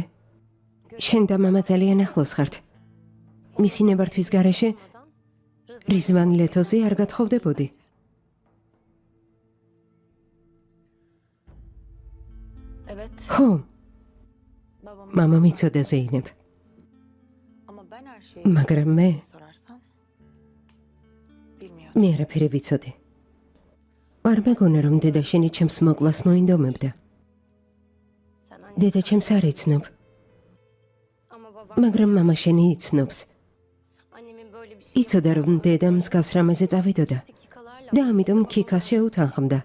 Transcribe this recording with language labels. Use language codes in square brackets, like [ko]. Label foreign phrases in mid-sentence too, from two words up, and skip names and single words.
[ka] შენ და მამა ძალიან ახლოს ხართ. მისი ნებართვის გარეშე რიზვან ლეთოზე არ გათხოვდებოდი. [tr] Evet. [ka] ხო, [tr] Babam [ka] მამა მიცოდა ზეინებ. [tr] ama ben her şeyi [ka] მაგრამ მე [tr] sorarsan bilmiyorum. [ka] მე არაფერი ვიცოდი. არ მეგონა რომ დედა შენი ჩემს მოკლას მოინდომებდა. [tr] Sen [ka] დედა ჩემს არ იცნობ. მაგრამ მამა შენი იცნობს. იცოდა რომ დედა მსგავს რამეზე წავიდოდა და ამიტომ ქიქას შეუთანხმდა.